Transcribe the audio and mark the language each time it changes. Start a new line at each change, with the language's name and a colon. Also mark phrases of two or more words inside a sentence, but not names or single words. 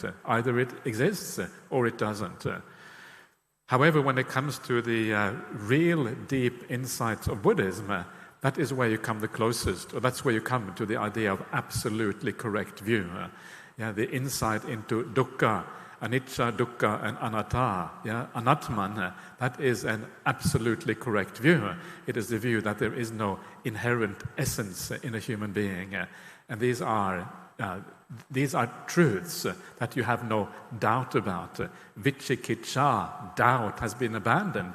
English: Either it exists or it doesn't. However, when it comes to the real deep insights of Buddhism, that is where you come the closest, or that's where you come to the idea of absolutely correct view. The insight into
Pali: dukkha, anicca, dukkha,
English: and
Pali: anatta, anatman,
English: that is an absolutely correct view. It is the view that there is no inherent essence in a human being. And these are truths that you have no doubt about. Vicikicca, doubt, has been abandoned.